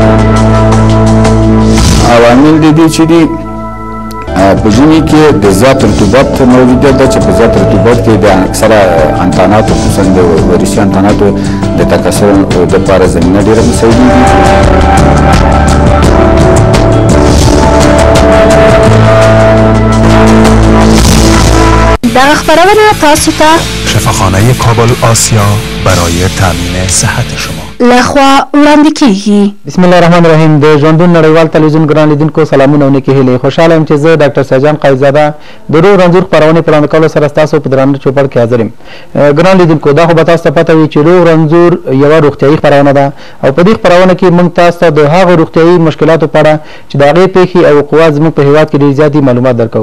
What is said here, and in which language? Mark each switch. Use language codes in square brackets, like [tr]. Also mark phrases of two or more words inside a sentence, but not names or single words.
[ps] عوامل د دې چې دي په ژمي کې د زیات رطوبت موجودیت ده چې په زیات رطوبت کې د اکثره انتاناتو خصوصا د ویروسي انتاناتو د تکثر دپاره زمینه ډېره مساعدېږي. دغه خپرونه تاسو ته [fa] شفاخانه کابل آسیا برای تامین صحت شما [ps] لخوا وړاندې کیږي. [ar] بسم الله الرحمن الرحیم. [ps] د ژوندون نړیوال تلویزیون ګران لیدونکو سلامونه او نیکې هیلې. خوشحاله یم چې زه ډاکټر سیدجان قایزاده د روغ رنځور خپرونې په وړاندې کولو سره ستاسو په درانه چوپړ کې حاضر یم. ګران لیدونکو دا خو به تاسو ته پته وي چې روغ رنځور یوه روغتیایي خپرونه ده او په دې خپرونه کې موږ تاسو ته د هغو روغتیایي مشکلاتو په اړه چې د هغې پیښې او وقوعات زموږ په هېواد کې ډېر زیات معلومات درکوو.